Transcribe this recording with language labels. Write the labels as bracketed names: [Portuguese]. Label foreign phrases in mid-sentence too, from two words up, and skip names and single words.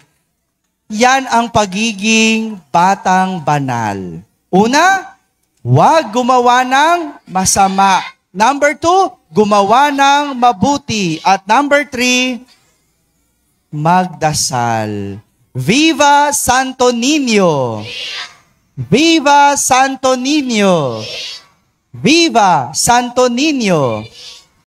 [Filipino] Yan ang pagiging batang banal. Una, huwag gumawa ng masama. Number 2, gumawa ng mabuti. At number 3, magdasal. Viva Santo Niño! Viva Santo Niño! Viva Santo Niño!